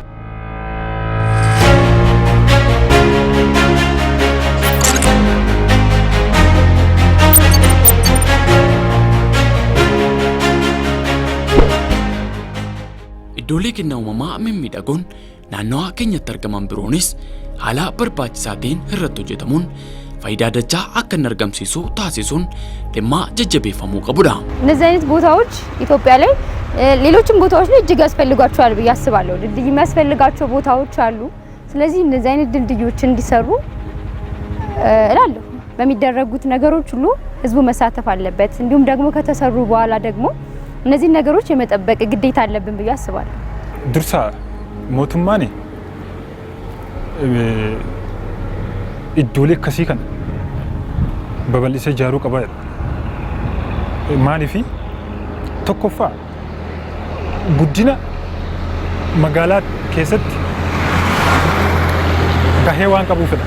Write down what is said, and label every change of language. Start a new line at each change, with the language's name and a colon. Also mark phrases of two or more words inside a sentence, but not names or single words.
Oromo: Iddoolee kennaa uumamaa mimmiidhagoon naannawaa keenyatti argaman biroonis haala barbaachisaa ta'een irratti hojjetamuun faayidaa dachaa akka hin argamsiisu taasisuun dhimma jajjabeeffamuu qabudha.
Amharic: እነዚህ አይነት ቦታዎች ኢትዮጵያ ላይ ሌሎችም ቦታዎች ላይ እጅግ ያስፈልጓቸዋል ብዬ አስባለሁ። ድልድይ የሚያስፈልጋቸው ቦታዎች አሉ። ስለዚህ እነዚህ አይነት ድልድዮች እንዲሰሩ እላለሁ። በሚደረጉት ነገሮች ሁሉ ህዝቡ መሳተፍ አለበት። እንዲሁም ደግሞ ከተሰሩ በኋላ ደግሞ እነዚህ ነገሮች የመጠበቅ ግዴታ አለብን ብዬ አስባለሁ።
Oromo: dursa mootummaan iddoolee akkasii kana babal'isee ijaaruu qaba. Maaliif tokkoffaa guddina magaalaa keessatti gahee waan qabuufidha.